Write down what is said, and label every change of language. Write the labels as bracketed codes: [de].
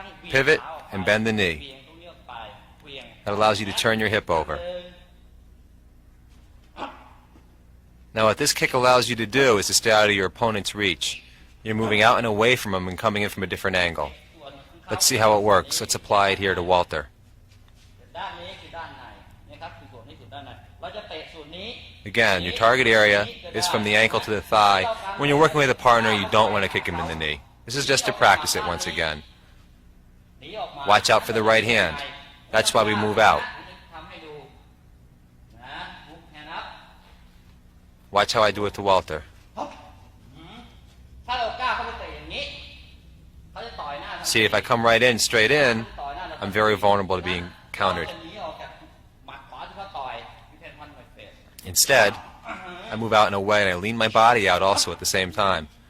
[en] Pivot and bend the knee. That allows you to turn your hip over. Now what this kick allows you to do is to stay out of your opponent's reach. You're moving out and away from him and coming in from a different angle. Let's see how it works. Let's apply it here to Walter. [th] ด้านนี้คือด้านในนะครับคือส่วนนี้คือด้านในเราจะเตะส่วนนี้ [en] Again, your target area is from the ankle to the thigh. When you're working with a partner, you don't want to kick him in the knee. This is just to practice it once again. [th] หนีออกมา [en] Watch out for the right hand. That's why we move out. [th] ทำให้ดูนะ [en] move hand up Watch how I do it to Walter. [th] ถ้าเรากล้าเข้าไปเตะอย่างนี้เขาจะต่อยหน้า [en] See, if I come right in, straight in, [th] ต่อยหน้าเรา [en] I'm very vulnerable to being countered. [th] จะหนีออกจากหมัดขวาที่เขาต่อย [en] you can punch my face Instead, I move out and away and I lean my body out also at the same time.